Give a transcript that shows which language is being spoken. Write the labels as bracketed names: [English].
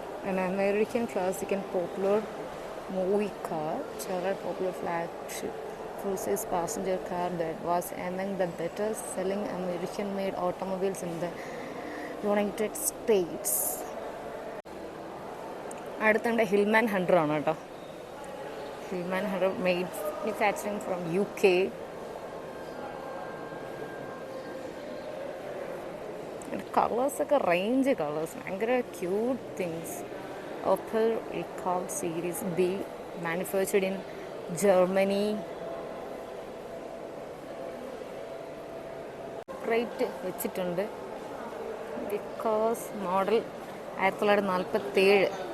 [English] An American classic and popular movie car, Chevrolet popular flagship full-size passenger car that was among the better-selling American-made automobiles in the United States. [Malayalam] അടുത്തുണ്ട് Hillman 100 ആണ് കേട്ടോ. [English] Hillman 100 made manufacturing from UK. കളേഴ്സൊക്കെ range colours, ഭയങ്കര cute things. Opel Rekord Series B, manufactured in Germany. Rate വെച്ചിട്ടുണ്ട് because model 1947.